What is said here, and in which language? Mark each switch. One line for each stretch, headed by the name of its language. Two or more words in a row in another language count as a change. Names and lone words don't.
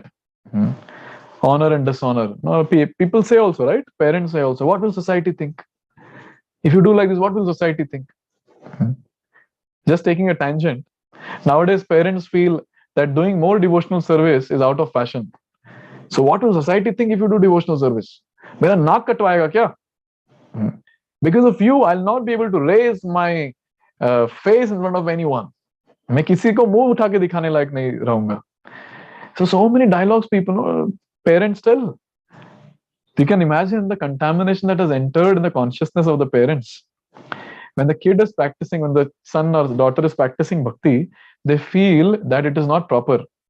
English: Honor and dishonor. People say also, right? Parents say also, what will society think? If you do like this, what will society think? Just taking a tangent. Nowadays, parents feel that doing more devotional service is out of fashion. So what will society think if you do devotional service?
Hindi: मेरा नाक कटवाएगा क्या?
English: Because of you, I'll not be able to raise my face in front of anyone.
Hindi: मैं किसी को मुंह उठा के दिखाने लायक नहीं रहूंगा.
English: So many dialogues people, parents tell. You can imagine the contamination that has entered in the consciousness of the parents. When the kid is practicing, when the son or the daughter is practicing bhakti, they feel that it is not proper.